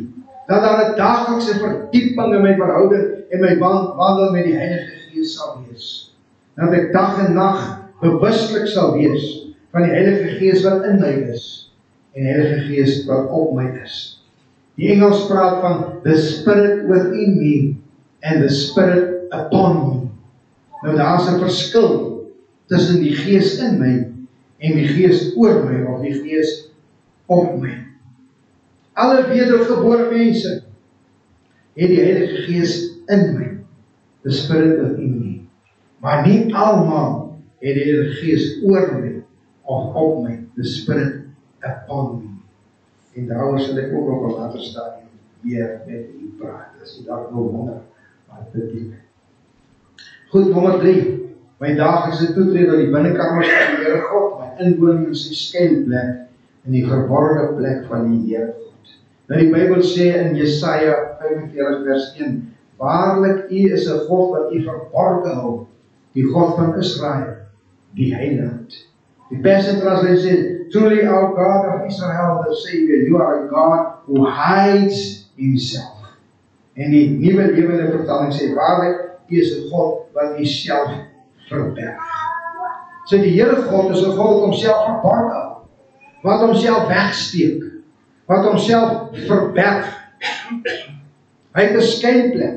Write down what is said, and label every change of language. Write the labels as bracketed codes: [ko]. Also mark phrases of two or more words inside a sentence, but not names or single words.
[af] Dat daar 'n daaglikse verdieping in my verhouding en my wandel met die Heilige Gees sal wees. Dat ek dag en nag bewuslik sal wees van die Heilige Gees wat in my is en die Heilige Gees wat op my is. Die Engels praat van [en] the Spirit within me and the Spirit upon me. [af] Nou daar is 'n verskil tussen die Gees in my en die Gees oor my of die Gees op my. Alle wedergebore mense het die Heilige Gees in my, [en] the Spirit within me. [af] Maar nie almal het die Heilige Gees oor my of op my, [en] the Spirit upon me. [af] En daaroor sal ek ook op 'n later stadium weer met u praat, as u dalk nou wonder wat dit beteken. Goed, nommer 3. My daaglikse toetrede tot die binnenkamers van die Here God, my inwoning in sy skuilplek, in die verborgde plek van die Here God. Nou die Bybel sê in Jesaja 45 vers 1, waarlik u is 'n God wat u verborge hou, die God van Israel, die Heiland. Die Passion Translation sê, [en] truly our God of Israel, the Savior, you are a God who hides himself. [af] En die nuwe lewende vertaling sê, waarlik, U is 'n God wat homself verberg. So die Here God is 'n God wat homself verborg hou, wat homself wegsteek, wat homself verberg. Hy het 'n skuilplek.